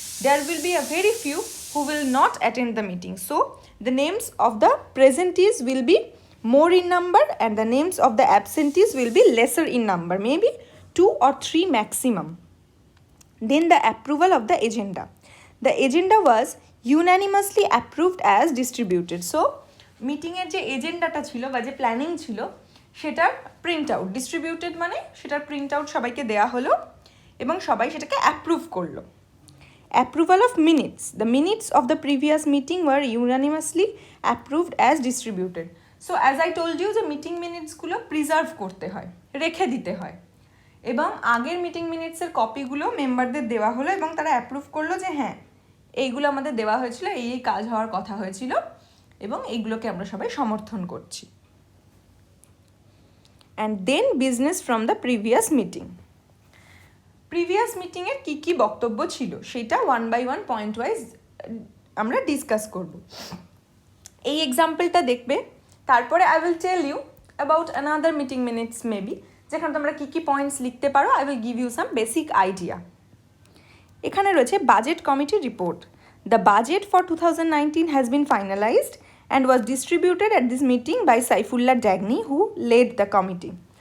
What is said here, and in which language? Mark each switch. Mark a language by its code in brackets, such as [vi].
[en] There will be a very few who will not attend the meeting. So the names of the presentees will be more in number and the names of the absentees will be lesser in number, maybe 2 or 3 maximum. Then the approval of the agenda. The agenda was unanimously approved as distributed. [bn] So মিটিংয়ের যে এজেন্ডাটা ছিল বা যে planning ছিল সেটার print out, distributed মানে সেটার print out সবাইকে দেওয়া হলো এবং সবাই সেটাকে অ্যাপ্রুভ করলো. [en] Approval of minutes. The minutes of the previous meeting were unanimously approved as distributed. So as I told you [bn] যে মিটিং মিনিটসগুলো প্রিজার্ভ করতে হয়, রেখে দিতে হয়, এবং আগের মিটিং মিনিটসের কপিগুলো মেম্বারদের দেওয়া হলো এবং তারা অ্যাপ্রুভ করলো যে হ্যাঁ এইগুলো আমাদের দেওয়া হয়েছিল, এই কাজ হওয়ার কথা হয়েছিল এবং এইগুলোকে আমরা সবাই সমর্থন করছি. [en] And then business from the previous meeting. [bn] Previous মিটিংয়ের কী কী বক্তব্য ছিল সেটা 1 by 1 পয়েন্ট ওয়াইজ আমরা ডিসকাস করব. এই এক্সাম্পলটা দেখবে, তারপরে [en] I will tell you about another meeting minutes maybe, [bn] যেখানে তোমরা কী কী পয়েন্টস লিখতে পারো. [en] I will give you some basic idea. [bn] এখানে রয়েছে budget committee report. [en] The budget for 2019 has been finalised and was distributed at this meeting by Saifullah Dagni, who led the committee.